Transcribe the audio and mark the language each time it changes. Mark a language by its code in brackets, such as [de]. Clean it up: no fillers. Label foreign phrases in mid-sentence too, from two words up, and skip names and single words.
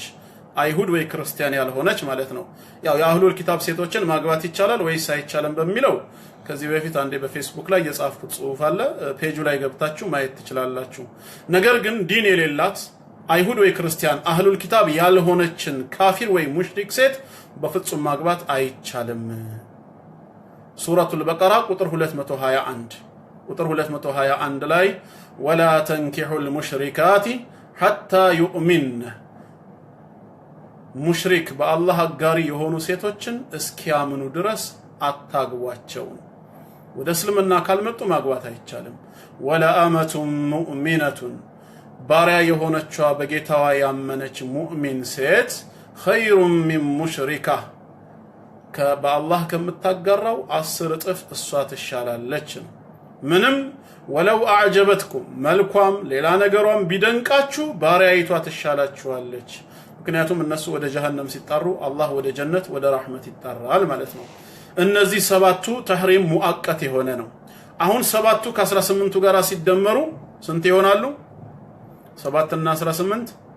[am] አይሁድ ወይ ክርስቲያን ያልሆነች ማለት ነው ያው የአህለል ኪታብ ሴቶችን ማግባት ይቻላል ወይስ አይቻልም በሚለው ከዚህ በፊት አንዴ በፌስቡክ ላይ የጻፍኩት ጽሁፍ አለ ፔጁ ላይ ገብታችሁ ማየት ትችላላችሁ ነገር ግን ዲን የሌላት አይሁድ ወይ ክርስቲያን አህለል ኪታብ ያልሆነችን ካፊር ወይ ሙሽሪክ ሴት በፍጹም ማግባት አይቻልም ሱረቱል በቀራ ቁጥር 221 ላይ [ar] ولا تنكحوا المشركات حتى يؤمن [am] ሙሽሪክ በአላህ አጋሪ የሆኑ ሴቶችን እስኪያምኑ ድረስ አታግቧቸው ወደ እስልምና ካልመጡ ማግባት አይቻልም [ar] ولا أمة مؤمنة [am] ባሪያ የሆነችዋ በጌታዋ ያመነች ሙእሚን ሴት [ar] خير من مشركة [am] በአላህ ከምታጋራው 10 እጥፍ እሷ ትሻላለች ምንም [ar] ولو أعجبتكم [am] መልኳም ሌላ ነገሯም ቢደንቃችሁ ባሪያይቷ ትሻላችኋለች ምክንያቱም እነሱ ወደ ጀሃነም ሲጣሩ አላህ ወደ ጀነት ወደ ረህመት ይጣራል ማለት ነው እነዚህ ሰባቱ [ar] تحريم مؤقت [am] የሆነ ነው አሁን ሰባቱ ከ18ቱ ጋር ሲደመሩ ስንት ይሆናሉ 7 እና 18